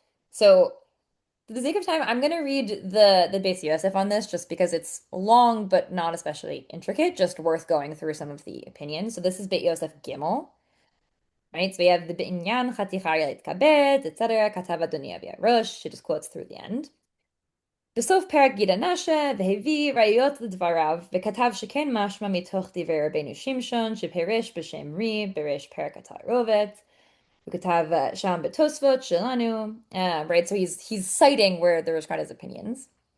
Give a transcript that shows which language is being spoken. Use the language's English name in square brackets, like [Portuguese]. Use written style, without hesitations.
[English] So for the sake of time, I'm gonna read the Beis Yosef on this just because it's long but not especially intricate, just worth going through some of the opinions. So this is Beit Yosef Gimel. Right, so we have the B'inyan Chatichari Kabed, etc. [Hebrew] Katav Adoni Avi Rosh. [English] She just quotes through the end. [Hebrew] בסוף פרק גיד הנשה, והביא ראיות לדבריו, וכתב שכן משמע מתוך דברי רבנו שמשון, שפירש בשם רי, בריש פרק התערובת. הוא כתב שם בתוספות שלנו. [English] Right, so he's citing where there was his opinions.